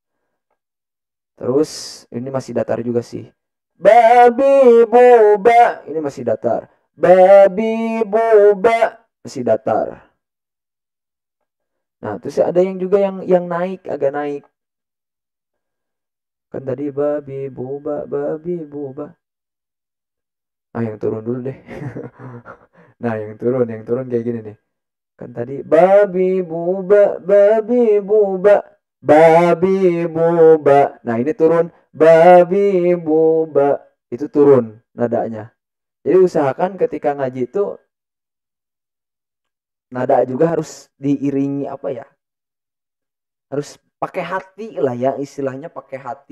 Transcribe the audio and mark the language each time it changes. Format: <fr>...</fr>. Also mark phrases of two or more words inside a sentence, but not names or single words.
<id>Terus ini masih datar juga sih. Babi buba ini masih datar. Babi buba masih datar. Nah, terus ada yang juga yang naik, agak naik. Kan tadi babi buba, babi buba. Ah, yang turun dulu deh. Nah, yang turun kayak gini nih. Kan tadi babi buba, babi buba, babi buba. Nah, ini turun babi buba. Itu turun nadanya. Jadi usahakan ketika ngaji itu nada juga harus diiringi apa ya? Harus pakai hati lah ya, istilahnya pakai hati.</id>